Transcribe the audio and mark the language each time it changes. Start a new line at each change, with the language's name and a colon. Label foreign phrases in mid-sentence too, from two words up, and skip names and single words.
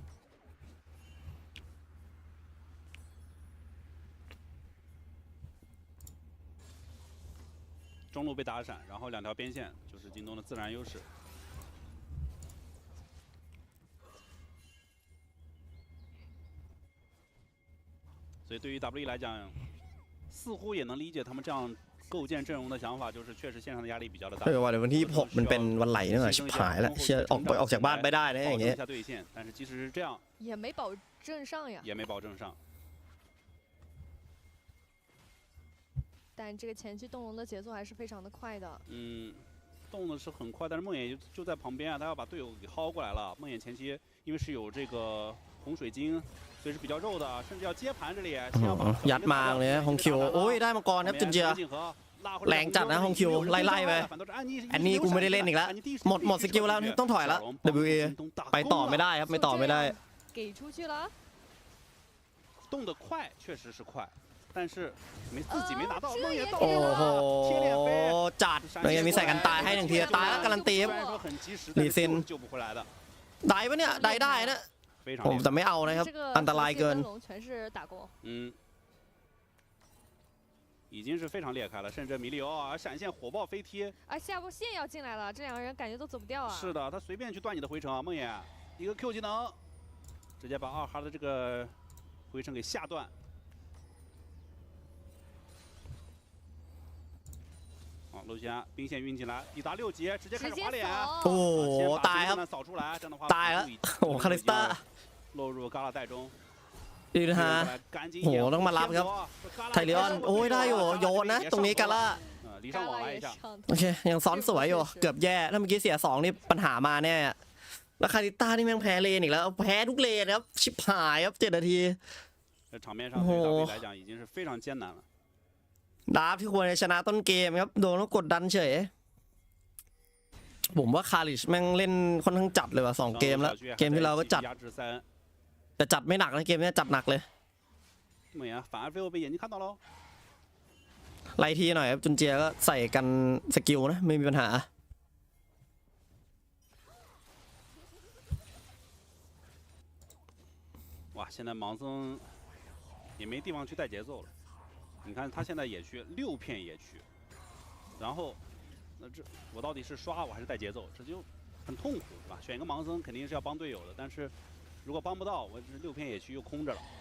Chinese: 中路被打闪，然后2条边线就是京东的自然优势。所以对于 WE 来讲，似乎也能理解他们这样构建阵容的想法，就是确实线上的压力比较的大。
Thai: วันวันที่6มันเป็นวันไหลนี่หว่าชิบหายแล้วเชียออกจากบ้านไม่ได้นะอย่างเงี้ย
Chinese: 但是即使是这样，也没保证上呀。也没保证上。但这个前期动龙的节奏还是非常的快的。动的是很快，但是梦魇就在旁边啊，他要把队友给薅过来了。梦魇前期因为是有这个红水晶。所以是比较肉的，甚至要接盘这里。
Thai: ยัดมาเลยฮงคิวโอ้ยได้มังกรครับจุนเจียแรงจัดนะฮงคิวไล่ไปอันนี้กูไม่ได้เล่นอีกแล้วหมดสกิลแล้วต้องถอยแล้ว WE ไปต่อไม่ได้ครับไม่ต่อไม่ได้
Chinese: 给出去了动得快确实是快但是自己没拿到梦魇到
Thai: โอ้โหจัดยังมีใส่กันตายให้1 ทีตายแล้วการันตีลีซินได้ปะเนี่ยได้นะผมแต่ไม่เอานะครับอันตรายเกิน
Chinese: 已经是非常裂开了，甚至米利欧啊闪现火爆飞踢，下波线要进来了，这2个人感觉都走不掉啊。是的，他随便去断你的回城啊，梦魇一个 Q 技能，直接把2哈的这个回城给下断。好，陆轩兵线运进来，抵达6级，直接开始滑脸。
Thai: โอ้โหตายครับ
Chinese: 扫出来，这样的话
Thai: ตายแล้วโอ้โหคาริสตา
Chinese: 落入旮旯带中。
Thai: ดีนะฮะโหต้องมารับครับไทเลออนโอ้ยได้อยู่โยนนะตรงนี้กาล่าโอเคยังซ้อนสวยอยู่เกือบแย่ถ้าเมื่อกี้เสีย2นี่ปัญหามาแน่แล้วคาริต้านี่แม่งแพ้เลนอีกแล้วแพ้ทุกเลนครับชิบหายครับ7 นาที
Chinese: 场面上对于大卫来讲已经是非常艰难了。
Thai: ดาร์ฟที่ควรจะชนะต้นเกมครับโดนแล้วกดดันเฉยผมว่าคาริชแม่งเล่นค่อนข้างจัดเลยว่ะ2 เกมแล้วเกมที่เราก็จัดแต่จัดไม่หนักนะเกมนี้จัดหนักเลย
Chinese: 反而被我被眼睛看到了
Thai: ไล่ทีหน่อยครับจุนเจียก็ใส่กันสกิลนะไม่มีปัญหา
Chinese: 哇现在盲僧也没地方去带节奏了你看他现在野区6片野区然后那这我到底是刷我还是带节奏这就很痛苦是吧选一个盲僧肯定是要帮队友的但是如果帮不到我这6片野区又空着了